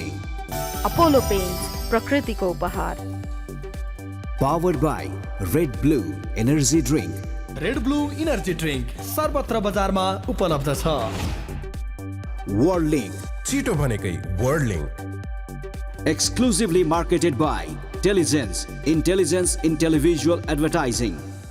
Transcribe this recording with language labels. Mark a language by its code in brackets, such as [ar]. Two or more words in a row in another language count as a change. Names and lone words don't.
[en] Apollo Paints, [ne] प्रकृति को उपहार. [en] Powered by Red Blue Energy Drink. [ne] Red Blue Energy Drink सर्वत्र बजारमा उपलब्ध छ. [en] Worldlink, [ne] छिटो भनेकै Worldlink. [en] exclusively marketed by Telligence in televisual advertising.